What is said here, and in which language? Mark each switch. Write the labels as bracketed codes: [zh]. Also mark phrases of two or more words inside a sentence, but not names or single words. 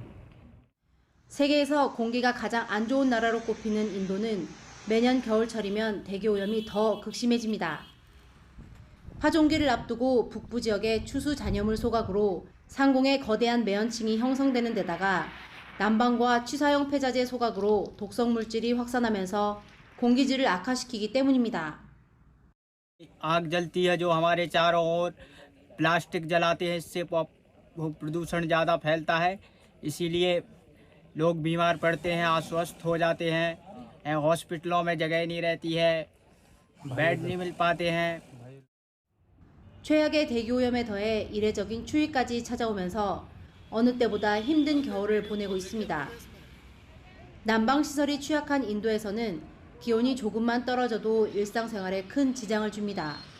[ko] 세계에서 공기가 가장 안 좋은 나라로 꼽히는 인도는 매년 겨울철이면 대기오염이 더 극심해집니다. 파종기를 앞두고 북부 지역의 추수 잔여물 소각으로 상공에 거대한 매연층이 형성되는 데다가 난방과 취사용 폐자재 소각으로 독성 물질이 확산하면서 공기질을 악화시키기 때문입니다. [hi] आग जलती है जो हमारे चारों ओर प्लास्टिक जलाते हैं इससे प्रदूषण ज़्यादा फैलता है इसीलिए लोग बीमार पड़ते हैं अस्वस्थ हो जाते हैं हॉस्पिटलों में जगह नहीं रहती है बेड नहीं मिल पाते हैं. [ko] 최악의 대기오염에 더해 이례적인 추위까지 찾아오면서 어느 때보다 힘든 겨울을 보내고 있습니다. 난방시설이 취약한 인도에서는 기온이 조금만 떨어져도 일상생활에 큰 지장을 줍니다.